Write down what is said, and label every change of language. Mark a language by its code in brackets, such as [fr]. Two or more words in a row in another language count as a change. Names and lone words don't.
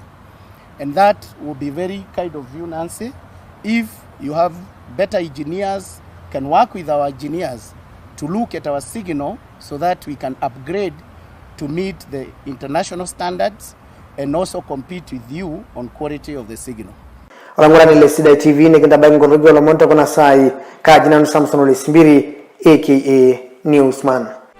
[en] And that will be very kind of you, Nancy. If you have better engineers, can work with our engineers to look at our signal so that we can upgrade to meet the international standards and also compete with you on quality of the signal. [saq] Orangurani Sidai TV nikenda bango rogyo la monta kuna sai kajina Samson Simpiri aka Newsman.